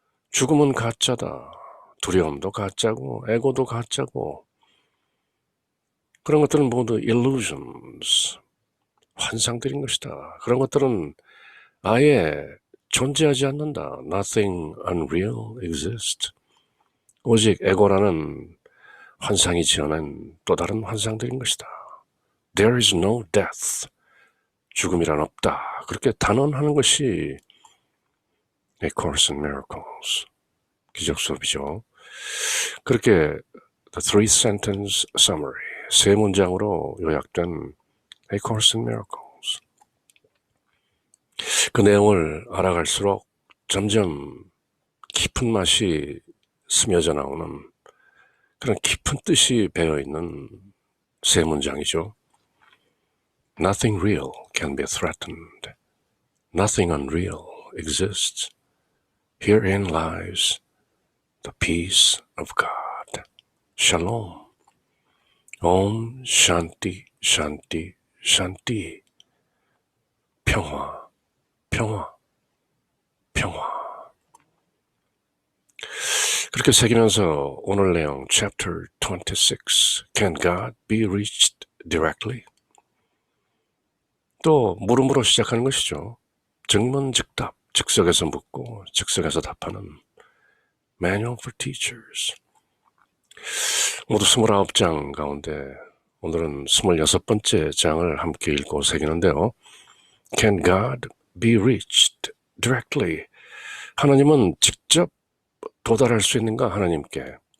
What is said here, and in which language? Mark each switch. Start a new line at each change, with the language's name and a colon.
Korean: 죽음은 가짜다. 두려움도 가짜고 에고도 가짜고 그런 것들은 모두 illusions, 환상들인 것이다. 그런 것들은 아예 존재하지 않는다.
English: Nothing unreal exists.
Korean: 오직 에고라는 환상이 지어낸 또 다른 환상들인 것이다.
English: There is no death.
Korean: 죽음이란 없다. 그렇게 단언하는 것이 A Course in Miracles, 기적 수업이죠. 그렇게
English: The Three Sentence Summary,
Korean: 세 문장으로 요약된 A Course in Miracles. 그 내용을 알아갈수록 점점 깊은 맛이 스며져 나오는 그런 깊은 뜻이 배어있는 세 문장이죠.
English: Nothing real can be threatened. Nothing unreal exists. Herein lies the peace of God. Shalom.
Sanskrit: Om Shanti Shanti Shanti.
Korean: 평화, 평화, 평화. 그렇게 새기면서 오늘 내용
English: Chapter 26 Can God be reached directly?
Korean: 또 물음으로 시작하는 것이죠. 증문즉답, 즉석에서 묻고 즉석에서 답하는 Manual for Teachers. 모두 29장 가운데 오늘은 26번째 장을 함께 읽고 새기는데요.
English: Can God be reached directly?
Korean: 하나님은 직접 도달할 수 있는가 하나님께?